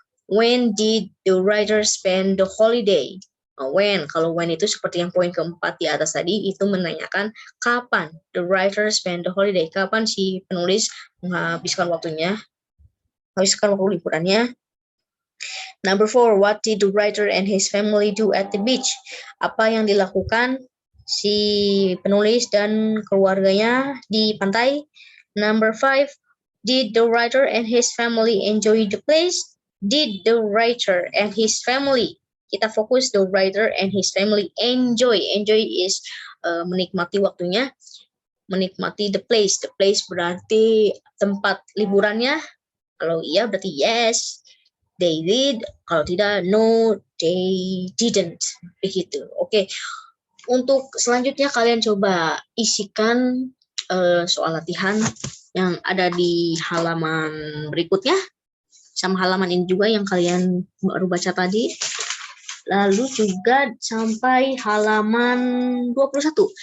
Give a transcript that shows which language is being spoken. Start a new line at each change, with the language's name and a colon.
English: When did the writer spend the holiday?
Indonesian: When, kalau when itu seperti yang poin keempat di atas tadi, itu menanyakan kapan
English: the writer spend the holiday,
Indonesian: kapan si penulis menghabiskan waktu liburannya.
English: Number 4, what did the writer and his family do at the beach?
Indonesian: Apa yang dilakukan si penulis dan keluarganya di pantai.
English: Number 5, did the writer and his family enjoy the place? Did the writer and his family,
Indonesian: kita fokus
English: the writer and his family enjoy is
Indonesian: menikmati waktunya, menikmati
English: the place
Indonesian: berarti tempat liburannya. Kalau iya berarti
English: yes, they did.
Indonesian: Kalau tidak,
English: no, they didn't.
Indonesian: Begitu. Oke. Untuk selanjutnya kalian coba isikan soal latihan yang ada di halaman berikutnya, sama halaman ini juga yang kalian baru baca tadi. Lalu juga sampai halaman 21.